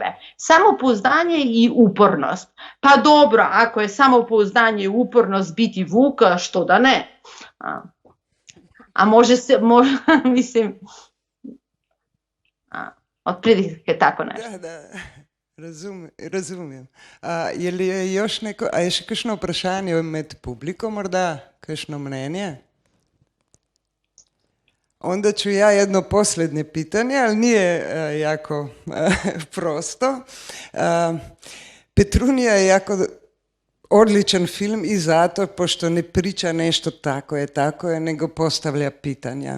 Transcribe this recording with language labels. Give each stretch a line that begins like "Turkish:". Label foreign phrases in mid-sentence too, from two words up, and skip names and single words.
Croatian: Samopouzdanje i upornost. Pa dobro, ako je samopouzdanje i upornost biti vuk, što da ne? A može mislim, otprilike tako nešto.
Serbian: Da. Razumem. Je li još neko,
Slovenian: a je še kakšno vprašanje med publiko morda, kakšno mnenje?
Croatian: Onda ću ja jedno posljednje pitanje, ali nije jako prosto. Petrunija je jako odličan film i zato pošto ne priča nešto tako je, nego postavlja pitanja.